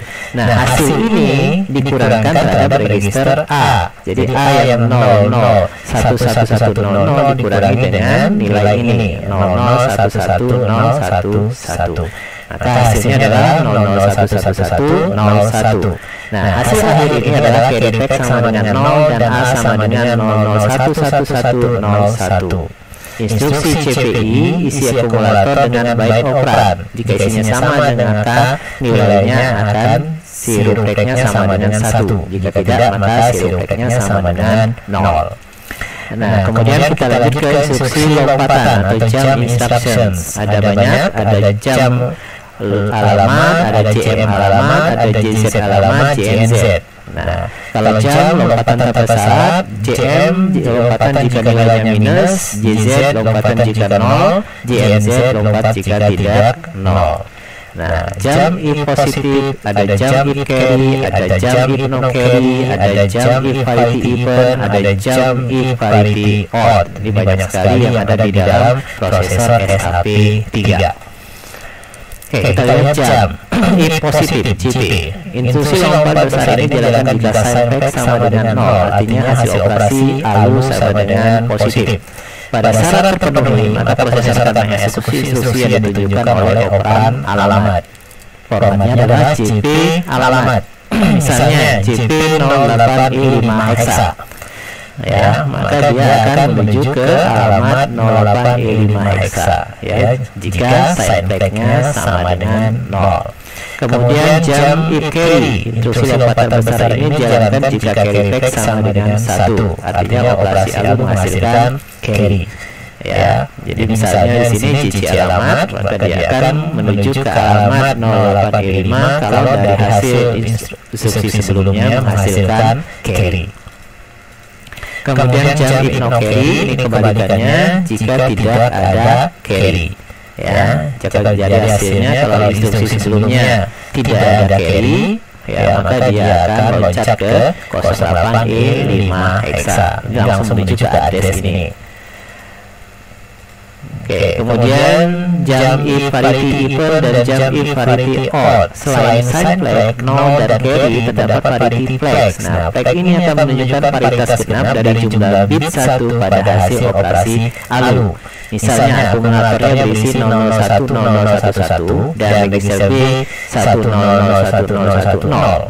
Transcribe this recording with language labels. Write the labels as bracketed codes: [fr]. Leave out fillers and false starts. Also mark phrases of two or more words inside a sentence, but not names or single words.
[id] Nah, hasil ini dikurangkan terhadap register A. Jadi A yang 001110 dikurangi dengan nilai ini 00111011. Maka hasilnya adalah 00111101. Nah, hasil akhir ini adalah [en] carry back [id] sama dengan 0 dan A sama dengan 00111101. Instruksi CPI isi akumulator dengan byte operan. Jika isinya sama dengan K, nilainya akan [en] zero flag-nya [id] sama dengan 1. Jika tidak, maka [en] zero flag-nya [id] sama dengan 0. Nah, kemudian kita lanjut ke instruksi lompatan atau [en] jump instructions. [id] Ada banyak, ada jump alamat, ada JM alamat, ada JZ alamat, JNZ. Nah, kalau jump lompatan tanpa syarat, JM lompatan jika nilainya minus, JZ lompatan jika 0, JNZ lompat jika tidak 0. Nah, [en] jump if positif, ada jump if carry, ada jump if no carry, ada jump if parity even, ada jump if parity odd. [id] Ini banyak sekali yang ada di dalam prosesor SAP3. Oke, kita lihat [en] jump if positif [id] JP. Instruksi lompat besar ini dilakukan jika [en] sign back [id] sama dengan 0, artinya hasil operasi ALU sama dengan positif. Pada syarat terpenuhi, maka prosesor akan mengeksekusi instruksi yang ditunjukkan oleh operan alamat. Formatnya adalah JP alamat. Misalnya JP 08E5 hexa. Ya, maka dia akan menuju ke alamat 08E5 hexa. Ya, jika [en] sign back-nya [id] sama dengan 0. [en] Kemudian jump if carry. [id] Instruksi lompatan besar ini dijalankan jika [en] carry back [id] sama dengan 1, artinya operasi ALU menghasilkan carry. Ya, jadi misalnya di sini JC alamat, maka dia akan menuju ke alamat 08E5 kalau dari hasil instruksi sebelumnya menghasilkan carry. [en] Kemudian jump if no carry, [id] ini kebalikannya jika tidak ada carry. Ya, jika jadi hasilnya kalau instruksi sebelumnya tidak ada carry, ya maka dia akan loncat ke 08E5 hexa. Ini langsung menuju ke address ini. [en] Oke, kemudian jump if parity even dan jump if parity odd. [id] Selain [en] sign flag, [id] 0 dan carry, terdapat [en] parity flags. [id] Nah, flag ini akan menunjukkan paritas genap dari jumlah bit 1 pada hasil operasi ALU. Misalnya akumulatornya berisi 001011 dan register B 10011010.